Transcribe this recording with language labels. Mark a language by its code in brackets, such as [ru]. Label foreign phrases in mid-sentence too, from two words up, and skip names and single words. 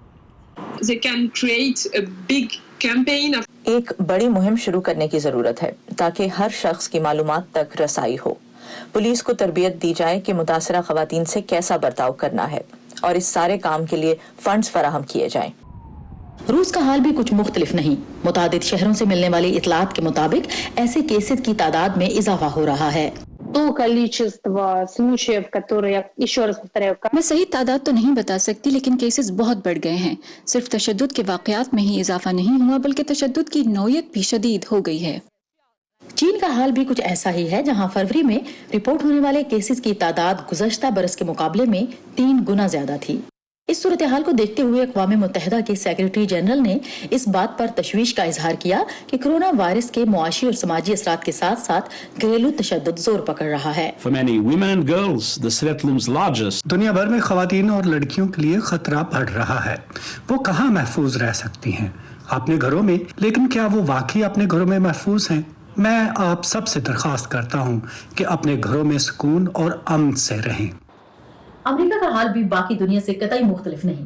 [ur] ایک بڑی مہم شروع کرنے کی ضرورت ہے تاکہ ہر شخص کی معلومات تک رسائی ہو. پولیس کو تربیت دی جائے کہ متاثرہ خواتین سے کیسا برتاؤ کرنا ہے اور اس سارے کام کے لیے فنڈز فراہم کیے جائیں. روس کا حال بھی کچھ مختلف نہیں۔ متعدد شہروں سے ملنے والی اطلاعات کے مطابق ایسے کیسز کی تعداد میں اضافہ ہو رہا ہے. [ru] то количество случаев, которые, еще раз повторяю, [ur] میں صحیح تعداد تو نہیں بتا سکتی، لیکن کیسز بہت بڑھ گئے ہیں. صرف تشدد کے واقعات میں ہی اضافہ نہیں ہوا، بلکہ تشدد کی نوعیت بھی شدید ہو گئی ہے. چین کا حال بھی کچھ ایسا ہی ہے، جہاں فروری میں رپورٹ ہونے والے کیسز کی تعداد گزشتہ برس کے مقابلے میں 3 گنا زیادہ تھی. اس صورت حال کو دیکھتے ہوئے اقوام متحدہ کے [en] Secretary General [ur] نے اس بات پر تشویش کا اظہار کیا کہ [en] corona virus [ur] کے معاشی اور سماجی اثرات کے ساتھ ساتھ گھریلو تشدد زور پکڑ رہا ہے. [en] For many women and girls, the threat looms largest. [ur] دنیا بھر میں خواتین اور لڑکیوں کے لیے خطرہ بڑھ رہا ہے. وہ کہاں محفوظ رہ سکتی ہیں? اپنے گھروں میں. لیکن کیا وہ واقعی اپنے گھروں میں محفوظ ہیں؟ میں آپ سب سے درخواست کرتا ہوں کہ اپنے گھروں میں سکون اور امن سے رہیں. امریکہ کا حال بھی باقی دنیا سے قطعی مختلف نہیں.